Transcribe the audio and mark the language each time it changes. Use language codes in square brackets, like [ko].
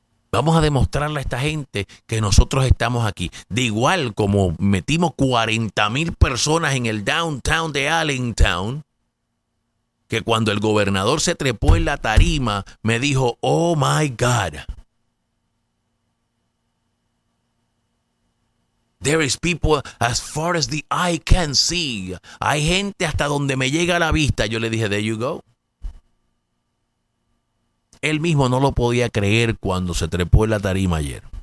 [es] Vamos a demostrarle a esta gente que nosotros estamos aquí. De igual como metimos 40,000 personas en el downtown de Allentown, que cuando el gobernador se trepó en la tarima, me dijo, [en] oh my God. There is people as far as the eye can see. [es] Hay gente hasta donde me llega la vista. Yo le dije, [en] there you go. [es] Él mismo no lo podía creer cuando se trepó en la tarima ayer.